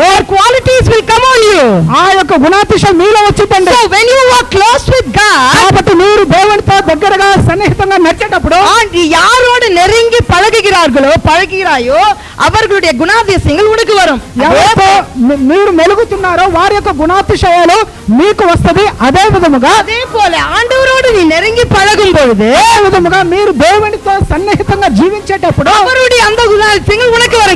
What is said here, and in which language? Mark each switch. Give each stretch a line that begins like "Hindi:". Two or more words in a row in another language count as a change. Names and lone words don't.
English: qualities will come on you.
Telugu: ఆ యొక్క గుణాతిశయం మీలో వచ్చిందండి. So when you walk close with God, కాబట్టి మీరు దేవునితో దగ్గరగా సన్నిహితంగా నడిచేటప్పుడు
Tamil: யாரோடு நெருங்கி பழகிறாயோ அவர்களுடைய குணாதிசயங்கள் உனக்கு வரும்.
Telugu: ఎవరితో మీరు మెలుగుతున్నారో వారి యొక్క గుణాతిశయాలు మీకు వస్తది. అదే విధముగా
Tamil: அதே போல ஆண்டவரோடு நீ நெருங்கி பழகும் பொழுது,
Telugu: అదే విధముగా మీరు దేవునితో సన్నిహితంగా జీవించేటప్పుడు
Tamil: அவருடைய அந்த குணாதிசயங்கள் உனக்கு వரும்.